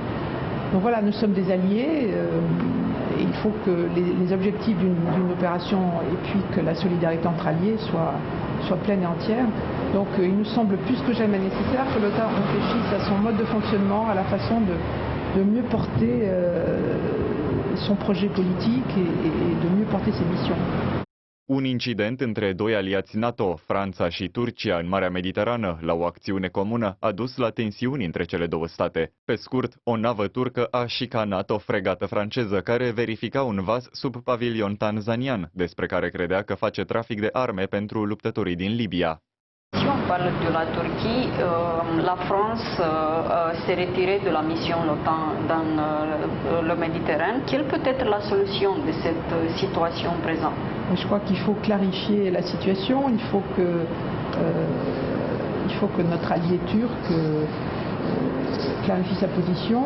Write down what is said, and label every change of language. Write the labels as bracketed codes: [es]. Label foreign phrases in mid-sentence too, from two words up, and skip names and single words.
[fr] Donc voilà, nous sommes des alliés. Et il faut que les objectifs d'une opération et puis que la solidarité entre alliés soit pleine et entière. Donc il nous semble plus que jamais nécessaire que l'OTAN réfléchisse à son mode de fonctionnement, à la façon de mieux porter son projet politique et de mieux porter ses missions. [ro] Un incident între doi aliați NATO, Franța și Turcia, în Marea Mediterană, la o acțiune comună, a dus la tensiuni între cele două state. Pe scurt, o navă turcă a șicanat o fregată franceză care verifica un vas sub pavilion tanzanian, despre care credea că face trafic de arme pentru luptătorii din Libia. [fr] Si on parle de la Turquie, la France s'est retirée de la mission l'OTAN dans le Méditerranée. Quelle peut être la solution de cette situation présente? Je crois qu'il faut clarifier la situation, il faut que notre allié turc clarifie sa position.